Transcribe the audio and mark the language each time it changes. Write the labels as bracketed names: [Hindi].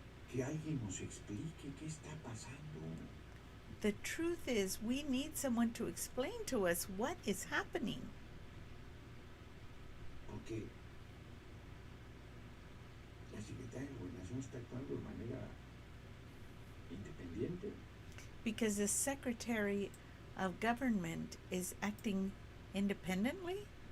[Spanish] Que alguien nos explique qué está pasando. [English] The truth is, we need someone to explain to us what is happening. [Spanish] Porque la Secretaría de Gobernación está actuando de manera independiente. [English] Because the Secretary of Government is acting independently?